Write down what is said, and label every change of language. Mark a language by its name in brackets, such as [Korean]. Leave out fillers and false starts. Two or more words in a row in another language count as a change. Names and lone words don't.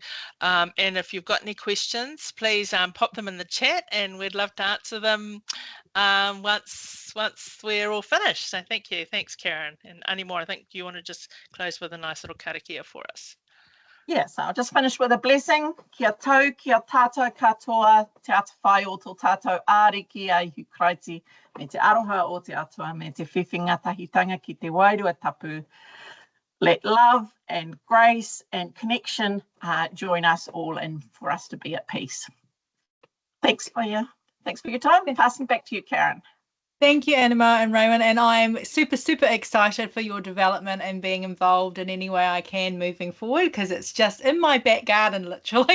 [English] And if you've got any questions, please pop them in the chat, and we'd love to answer them once we're all finished. So thank you. Thanks, Karen. And Animo, I think you want to just close with a nice little karakia for us. Yes, I'll just finish with a blessing. [Māori] Kia tau, kia tātou katoa, te ata whai o tō tātou āriki ai hukraiti, me te aroha o te atua, me te whiwhinga tahitanga ki te wairua tapu. [English] Let love and grace and connection join us all, and for us to be at peace. Thanks for your time. Then passing back to you, Karen. Thank you, Animo and Raewyn, and I'm super excited for your development and being involved in any way I can moving forward, because it's just in my back garden, literally.